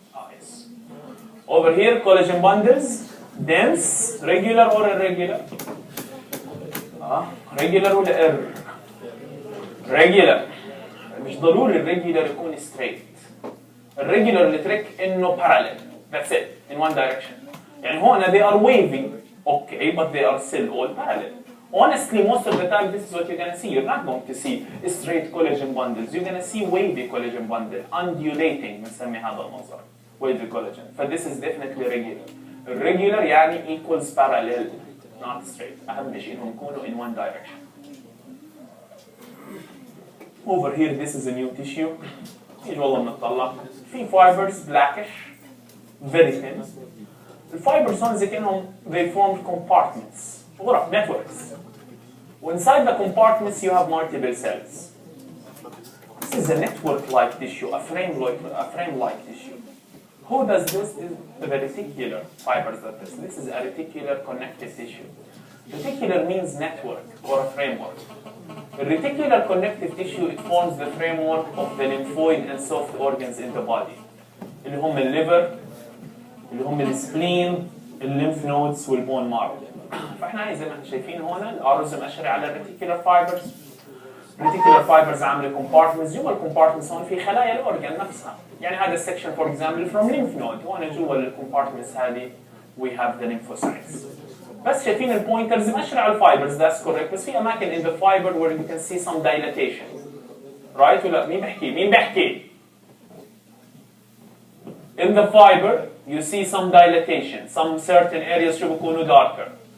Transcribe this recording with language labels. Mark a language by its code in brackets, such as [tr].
[en] Yes. Over here, collagen bundles, dense, regular or irregular? Regular ولا regular. [ar] مش ضروري الريجولار يكون straight. الريجولار اللي ترك انه parallel. [en] That's it, in one direction. [ar] يعني هون [en] they are wavy, okay, but they are still all parallel. Honestly, most of the time, this is what you're going to see. You're not going to see straight collagen bundles. You're going to see wavy collagen bundle, undulating, [ar] بنسمي هذا المنظر. [en] Wavy collagen. But this is definitely regular. Regular يعني equals parallel, not straight. [ar] أهم شيء إنهم يكونوا [en] in one direction. Over here, this is a new tissue. [ar] يجي والله بنطلع. في [en] fibers, blackish, very thin. [ar] الفايبرسونز كأنهم [en] they formed compartments غرف networks. Inside the compartments you have multiple cells. This is a network-like tissue, a frame-like tissue. Who does this? Is the reticular fibers that this. This is a reticular connective tissue. Reticular means network or a framework. The reticular connective tissue, it forms the framework of the lymphoid and soft organs in the body. [ar] اللي هم الليفر، اللي هم السبلين، الليمف نودز والبون مارو. فاحنا زي ما احنا شايفين هون الارز مأشر على الريتيكولار فايبرز. الريتيكولار فايبرز عامله كومبارتمنتس، جوا الكومبارتمنتس هون في خلايا الاورجان نفسها. يعني هذا السكشن فور اكزامبل فروم ليمف نود، هون جوا الكومبارتمنتس هذه [en] we have the lymphocytes. [ar] بس شايفين البوينترز مأشر على الفايبرز [en] that's correct، [ar] بس في اماكن [en] in the fiber where you can see some dilatation. right [ar] ولا مين بيحكي؟ [en] In the fiber you see some dilatation, some certain areas [ar] شو بيكونوا [en] darker.